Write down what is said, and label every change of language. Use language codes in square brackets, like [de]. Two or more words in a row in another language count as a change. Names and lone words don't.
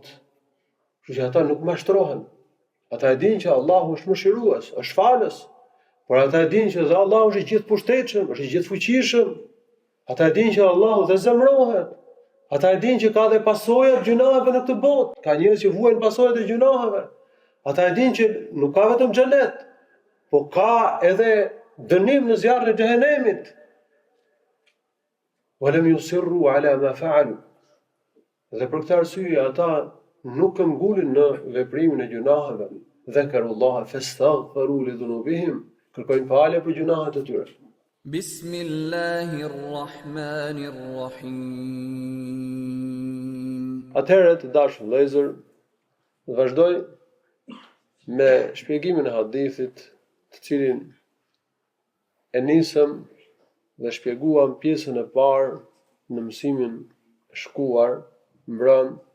[sq] Kështu që ata nuk mashtrohen. Ata e dinë që Allahu është mëshirues, është falës, por ata e dinë që Allahu është i gjithë pushtetshëm, është i gjithë fuqishëm. Ata e dinë që Allahu dhe zemrohet. Ata e dinë që ka dhe pasojat gjunaheve në këtë botë. Ka njerëz që vuajnë pasojat e gjunaheve. Ata e dinë që nuk ka vetëm xhenet, po ka edhe dënim në zjarrin e xhehenemit. [ar] ولم يصروا على ما فعلوا. [sq] Dhe për këtë arsye ata nuk këmbgulin në veprimin e gjunaheve. [ar] ذكروا الله فاستغفروا لذنوبهم. [sq] Kërkojnë falje për gjunahet e tyre. [ar] بسم الله الرحمن الرحيم. [sq] Atëherë të dashur vëllezër, vazhdoj me shpjegimin e hadithit, të cilin e nisëm dhe shpjeguam pjesën e parë në mësimin e shkuar mbrëm.